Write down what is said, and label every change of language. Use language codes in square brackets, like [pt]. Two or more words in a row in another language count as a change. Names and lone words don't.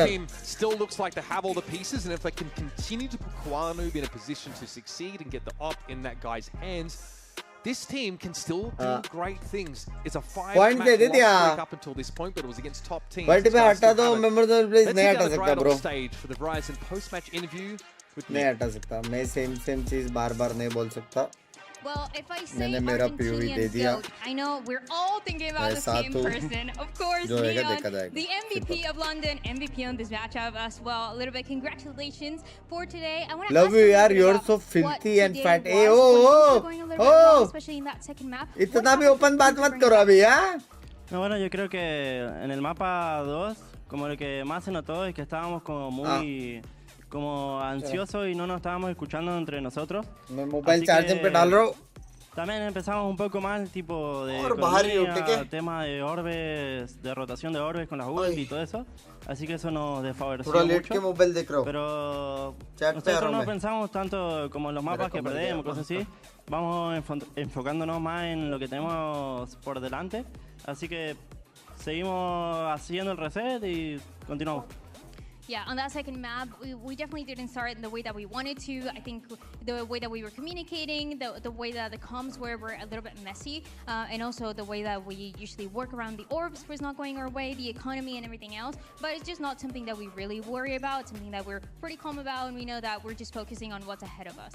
[en] This team still looks like they have all the pieces, and if they can continue to put Koala in a position to succeed and get the op in that guy's hands, this team can still do great things. It's a 5-match streak up until this point, but it was against top teams. Let's check out the stage for the Verizon post-match interview with me. [hi] same चीज बार-बार नहीं बोल सकता. [en] Well, if I say Argentinian goat, I know we're all thinking about the same person. Of course, Neon, the MVP of London, MVP on this matchup as well. A little bit congratulations for today. I want to love you, yaar. You're so filthy and fat. Hey, oh, especially in that second map. [hi] इतना भी open बात मत करो अभी, [es] ¿ya? No, bueno, yo creo que en el mapa 2, como lo que más se notó es que estábamos como muy como ansiosos y no nos estábamos escuchando entre nosotros. [en] Mobile charging [hi] पे डाल रहा हूँ. [es] También empezamos un poco mal, tipo de economía, tema de orbes, de rotación de orbes con las ult y todo eso. Así que eso nos desfavoreció mucho. Pero nosotros no pensamos tanto como en los mapas que perdemos, cosas así. Vamos enfocándonos más en lo que tenemos por delante. Así que seguimos haciendo el reset y continuamos. [en] Yeah, on that second map, we definitely didn't start in the way that we wanted to. I think the way that we were communicating, the way that the comms were a little bit messy, and also the way that we usually work around the orbs was not going our way, the economy and everything else. But it's just not something that we really worry about. It's something that we're pretty calm about, and we know that we're just focusing on what's ahead of us.